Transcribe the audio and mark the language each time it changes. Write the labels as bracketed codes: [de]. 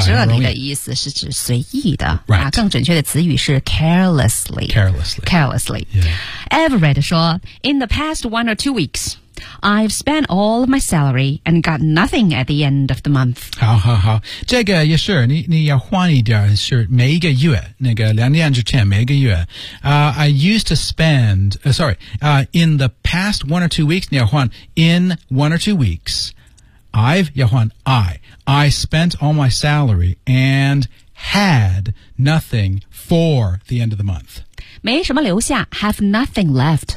[zh] 但是这里的意思是指随意的、 [en] right. [zh] 更准确的词语是 carelessly、 [en] yeah. Everett 说 In the past one or two weeks I've spent all of my salary and got nothing at the end of the month. [zh] 好。这个也是你要换一点是每一个月那个两年之前每一个月。 [en] I used to spend, in the past one or two weeks, [zh] 你要换 [en] in one or two weeks, I spent all my salary and had nothing for the end of the month. [zh] 没什么留下 [en] have nothing left.